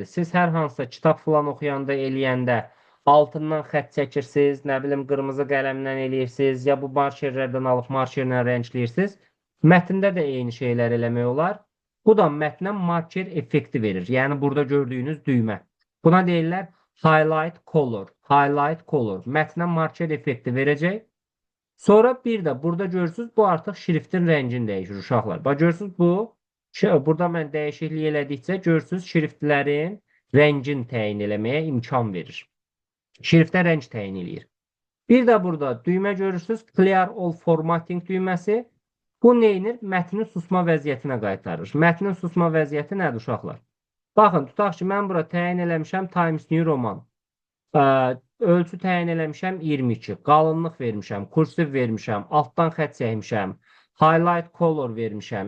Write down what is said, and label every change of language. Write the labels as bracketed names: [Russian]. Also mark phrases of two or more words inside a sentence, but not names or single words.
[Azerbaijani] Siz hər hansısa kitab filan oxuyanda, eləyəndə altından xətt çəkirsiniz, nə bilim qırmızı qələmlə eləyirsiniz, ya bu markerlərdən alıb markerlə rəngləyirsiniz. Mətndə də eyni şeylər eləmək olar. Bu da mətnə marker effekti verir. Yəni burada gördüyünüz düymə. Buna deyirlər [English] highlight color. Highlight color. [Azerbaijani] Mətnə marker effekti verəcək. Sonra bir də burada görürsünüz, bu artıq şriftin rəngini dəyişir uşaqlar. Bax görürsünüz bu, burada mən dəyişiklik elədikcə görürsünüz şriftlərin rəngini təyin eləməyə imkan verir. Şriftə rəng təyin eləyir. Bir də burada düymə görürsünüz, [English] clear all formatting düyməsi. [Azerbaijani] Bu neynir? Mətni susma vəziyyətinə qaytarır. Mətnin susma vəziyyəti nədir uşaqlar? Baxın, tutaq ki, mən bura təyin eləmişəm Times New Roman. Ölçü təyin eləmişəm 22, qalınlıq vermişəm, kursiv vermişəm, altdan xətt çəkmişəm, [English] highlight color [Azerbaijani] vermişəm.